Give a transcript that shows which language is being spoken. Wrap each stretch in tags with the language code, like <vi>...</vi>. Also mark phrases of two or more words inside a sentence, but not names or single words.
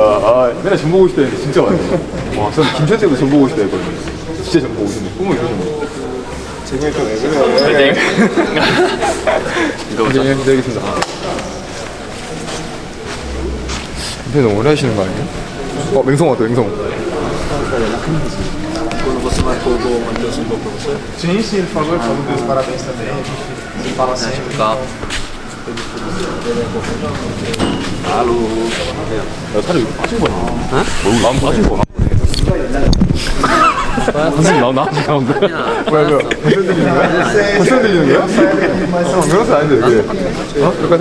<ko>아, 맨날 전 보고 싶다 했는데 진짜 많아요. 와, 저는 김천 때도 전 보고 싶다 했거든요. 진짜 전 보고 싶네. 꿈을 이루셨네. 재경이 좀 왜 그래? 재경이 형 기다리겠습니다. 근데 너무 오래 하시는 거 아니에요? 맹성 왔다, 맹성.</ko> <pt>Quando você marcou o gol, Matheus ligou pra você? Sim, sim, por favor, vamos dar parabéns também. A gente fala sempre.</pt> <ko>야, 살이 왜 빠진 거야? 어? 마음 빠진 거야? 선생님 나온다? 뭐야? 벌써 들리는 거야? 벌써 들리는 거야? 그런 거 아닌데 왜 그래? 똑같아?</ko>